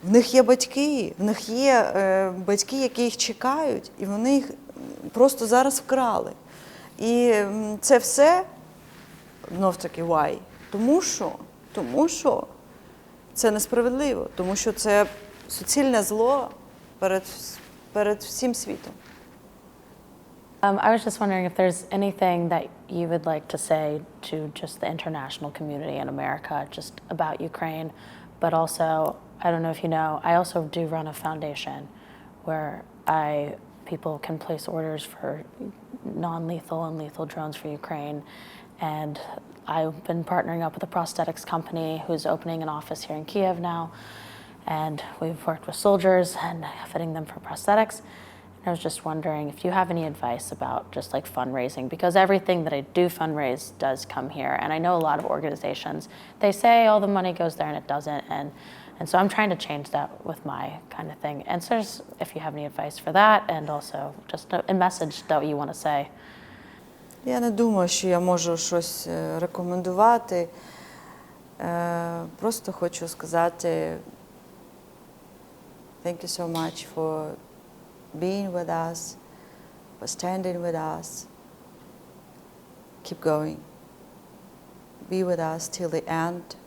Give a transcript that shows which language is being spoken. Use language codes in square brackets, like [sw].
[uk] В них є батьки, які їх чекають, і вони їх просто зараз вкрали. І це все, знов-таки, why? Тому що це несправедливо, тому що це суцільне зло перед всім світом. [en] I was just wondering if there's anything that you would like to say to just the international community in America, just about Ukraine, but also, I don't know if you know, I also do run a foundation where people can place orders for non-lethal and lethal drones for Ukraine, and I've been partnering up with a prosthetics company who's opening an office here in Kiev now, and we've worked with soldiers and fitting them for prosthetics. I was just wondering if you have any advice about just like fundraising, because everything that I do fundraise does come here. And I know a lot of organizations, they say all the money goes there and it doesn't. And so I'm trying to change that with my kind of thing. And so just if you have any advice for that, and also just a message that you want to say. [uk] Я не думаю, що я можу щось рекомендувати. Просто хочу сказати [en] thank you so much for being with us, for standing with us. Keep going. Be with us till the end.